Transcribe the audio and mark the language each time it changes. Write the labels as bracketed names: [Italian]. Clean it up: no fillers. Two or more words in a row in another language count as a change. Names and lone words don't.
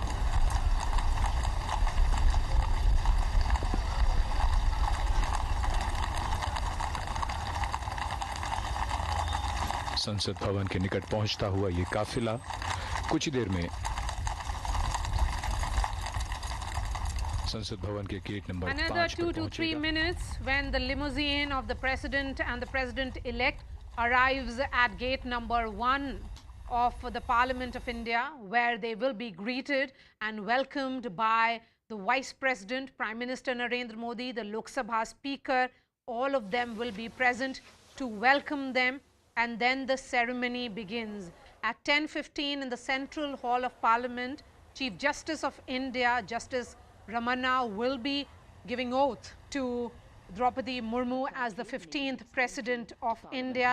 [Hindi] संसद भवन के निकट पहुंचता हुआ ये काफिला कुछ ही देर में संसद भवन के [English] gate number [Hindi] 5 [English] Another 2 to 3 minutes when the limousine of the president and the president-elect arrives at gate number 1 of the Parliament of India, where they will be greeted and welcomed by the Vice President, Prime Minister Narendra Modi, the Lok Sabha Speaker. All of them will be present to welcome them, and then the ceremony begins. At 10:15 in the Central Hall of Parliament, Chief Justice of India, Justice Ramana, will be giving oath to Droupadi Murmu as the 15th President of India.